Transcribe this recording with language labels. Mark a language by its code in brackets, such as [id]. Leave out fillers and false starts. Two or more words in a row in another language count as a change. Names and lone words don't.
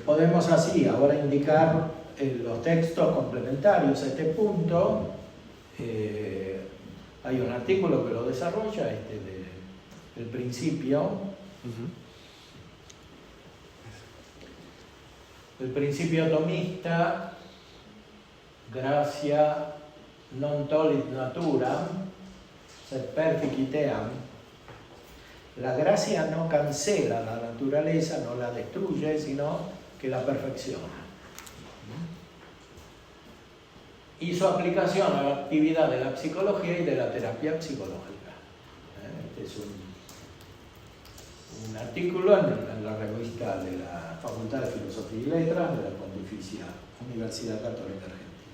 [es] Podemos así ahora indicar los textos complementarios a este punto. Hay un artículo que lo desarrolla, del principio. El principio tomista, [la] gracia non tollit naturam, sed perficiteam. [es] La gracia no cancela la naturaleza, no la destruye, sino que la perfecciona. Y su aplicación a la actividad de la psicología y de la terapia psicológica. Este es un artículo en la revista de la Facultad de Filosofía y Letras de la Pontificia Universidad Católica Argentina.